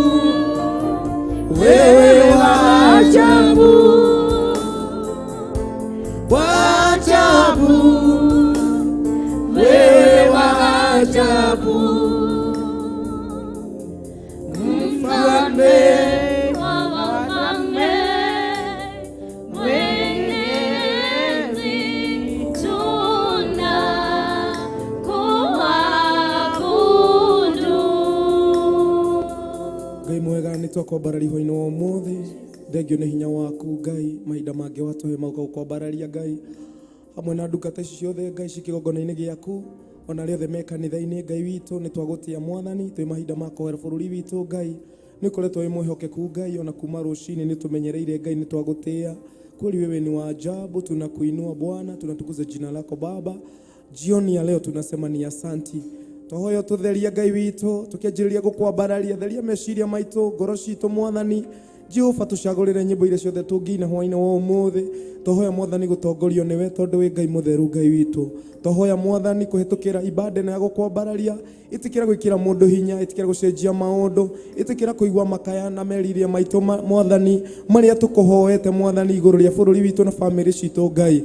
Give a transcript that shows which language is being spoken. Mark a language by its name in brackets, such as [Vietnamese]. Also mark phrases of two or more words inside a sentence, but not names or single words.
[Swahili] wewe waajabu, waajabu, wewe waajabu, mfalme wa wafalme, Mwenyezi tunakuabudu. [Kikuyu] Ngai mwega nitwakwambararia hwainĩ wa ũmũthĩ. Thengio nĩ hinya waku Ngai, mahinda mangĩ watũhe mauka gũkwambararia Ngai hamwe na ndungata ici ciothe Ngai cikĩgongona-inĩ gĩaku, ona rĩothe me kanitha-inĩ Ngai witũ, nĩ twagũtĩa Mwathani twĩ mahinda ma kũhoera bũrũri witũ Ngai. Nĩ ũkoretwo wĩ mwĩhokeku Ngai, ona kuma rũcinĩ nĩ tũmenyereire Ngai, nĩ twagũtĩa. [Swahili] Kweli wewe ni wa ajabu, tunakuinua Bwana, tunatukuza jina lako Baba. Jioni ya leo tunasema ni asanti. [Kikuyu] Twahoya tutheria Ngai witũ, tukĩanjĩrĩria gũkwambararia, theria meciria maitũ, ngoro citũ Mwathani. Jehova tucagũrĩre nyĩmbo iria ciothe tũngĩina hwainĩ wa ũmũthĩ. Twahoya Mwathani gũtongorio nĩwe, tondũ wĩ Ngai mũtheru Ngai witũ. Twahoya Mwathani kũhĩtũkĩra ibada ĩno ya gũkwambararia, ĩtĩkĩra gwĩkĩra mũndũ hinya, ĩtĩkĩra gũcenjia maũndũ, ĩtĩkĩra kũigua makaya na meriria maitũ Mwathani marĩa tũkũhoete Mwathani igũrũ rĩa bũrũri witũ na bamĩrĩ citũ Ngai.